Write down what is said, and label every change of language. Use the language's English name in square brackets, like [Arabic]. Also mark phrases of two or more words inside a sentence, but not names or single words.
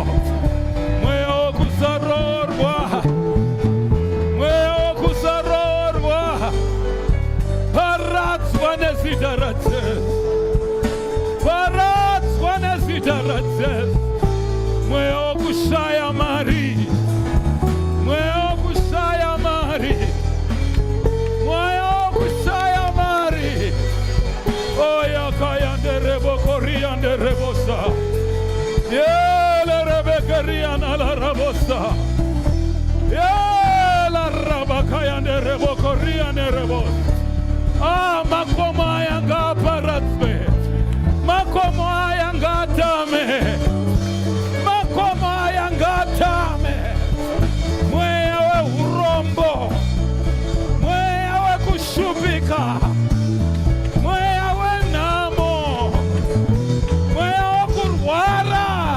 [Shona] Mweya wokusarorwa, mweya wokusarorwa, paradzwa nezita raJesu, paradzwa nezita raJesu. Mweya wokushaya mari, mweya wokushaya mari, mweya wokushaya mari. Oya kayande rebo koriande rebosa, yele rebe kariana la rabosa, yele raba kayande rebo koriande rebos. Ah, makomo ayanga paratswe, makomo ayanga tame, makomo ayanga tame. Mweya we urombo, mweya we kushubika, mweya we namo, mweya wa kurwara.